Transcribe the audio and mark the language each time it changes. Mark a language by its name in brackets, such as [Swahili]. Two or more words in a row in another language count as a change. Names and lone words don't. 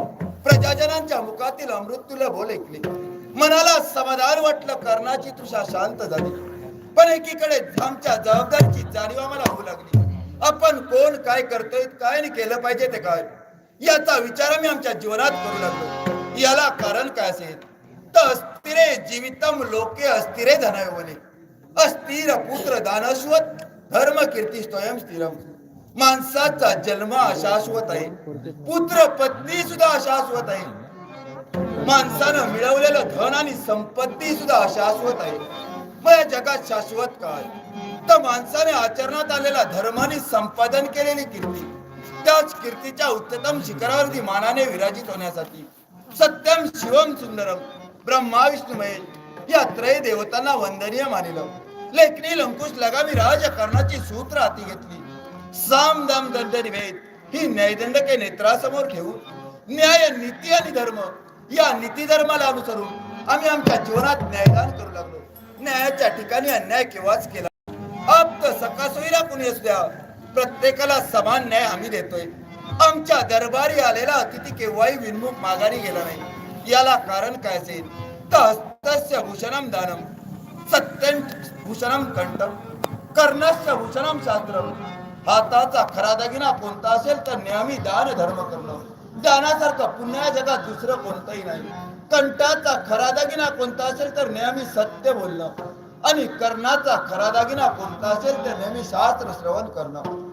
[Marathi] प्रजाजनांच्या मुखातील अमृतुल्य बोल ऐकले, मनाला समाधान वाटलं, कर्णाची तृषा शांत झाली। पण एकीकडे आमच्या जबाबदारीची जाणीव आम्हाला होऊ लागली। आपण कोण, काय करतोय, काय नाही केलं पाहिजे ते काय, याचा विचार आम्ही आमच्या जीवनात करू लागलो। याला कारण काय असेल तर [Sanskrit] अस्थिरे जीवितम लोके अस्थिरे धनयोने अस्थिर पुत्र दानश्वत धर्म कीर्ती स्वयं स्थिरम। [Marathi] माणसाचा जन्म अशाश्वत आहे, पुत्र पत्नी सुद्धा अशाश्वत आहे, माणसानं मिळवलेलं धन आणि संपत्ती सुद्धा अशाश्वत आहे। मग या जगात शाश्वत काय तर माणसाने आचरणात आलेला धर्माने संपादन केलेली कीर्ती, त्याच कीर्तीच्या उच्चतम शिखरावरती मानाने विराजित होण्यासाठी [Sanskrit] सत्यम शिवम सुंदरम [Marathi] ब्रह्मा विष्णू महेश या त्रय देवतांना वंदनीय मानिलं। लेखनी लंकुश लगामी राजकारणाची सूत्र हाती घेतली। साम दाम दंड निवेद ही न्यायदंडके नेत्रासमोर ठेवून न्याय नीती आणि धर्म या नीती धर्माला अनुसरून आम्ही आमच्या जीवनात न्यायदान करू लागलो। न्यायाच्या ठिकाणी अन्याय केव्हाच केला आप सकासोईला कुणी असू द्या, प्रत्येकाला समान न्याय आम्ही देतोय। आमच्या दरबारी आलेला अतिथी केव्हाही विनमुख माघारी गेला नाही। याला कारण काय असेल तर [Sanskrit] हस्तस्य भूषणम दानम सत्यं भूषणम कंठम कर्णस्य भूषणम शास्त्रम। [Marathi] हाताचा खरा दागिना कोणता असेल तर नेहमी दान धर्म करणं, दानासारखं पुण्य जगात दुसरं कोणतंही नाही। कंठाचा खरा दागिना कोणता असेल तर नेहमी सत्य बोलणं आणि कर्णाचा खरा दागिना कोणता असेल तर नेहमी शास्त्र श्रवण करणं।